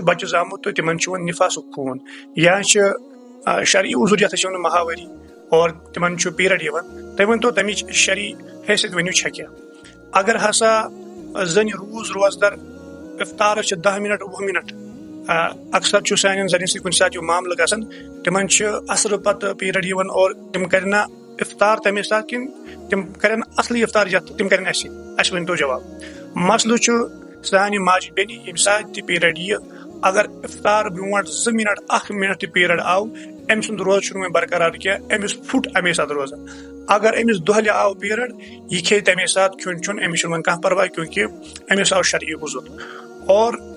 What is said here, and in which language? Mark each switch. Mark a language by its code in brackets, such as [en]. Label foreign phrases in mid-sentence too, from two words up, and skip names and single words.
[ks] بچہِ زامُت تہٕ تِمن چھُ وۄنۍ نِفاسُک خوٗن یا چھِ شرعی عُذر یتھ أسۍ چھِ ونان مہاواری اور تِمن چھُ پیٖرڈ یِوان تُہۍ ؤنۍتو تمِچ شرعی حیثیت ؤنِو چھےٚ کیٛاہ اگر ہسا زنہِ روزدر افطارس چھِ 10 منٹ 20 منٹ اکثر چھُ سانٮ۪ن زنٮ۪ن سۭتۍ کُنہِ ساتہٕ یہِ معاملہٕ گژھان تِمن چھِ اثرٕ پتہٕ پیٖرڈ یِوان اور تِم کرنا افطار تمے ساتہٕ کِنہٕ تِم کرن اصلی افطار یتھ تِم کرن اسہِ ؤنۍتو جواب مسلہٕ چھُ سانہِ ماجہِ بیٚنہِ ییٚمہِ ساتہٕ تہِ پیٖرڈ یِیہِ اگر افطار برونٛٹھ 2 منٹ 1 منٹ تہِ پیٖرڈ آو أمۍ سُنٛد روزٕ چھُنہٕ وۄنۍ برقرار کینٛہہ أمِس پھُٹ امے ساتہٕ روزٕ اگر أمِس دۄہلہِ آو پیٖرڈ یہِ کھیٚیہِ تمے ساتہٕ کھیوٚن چیوٚن أمِس چھُنہٕ وۄنۍ کانٛہہ پرواے کیونکہِ أمِس آو شرعی عُذر اور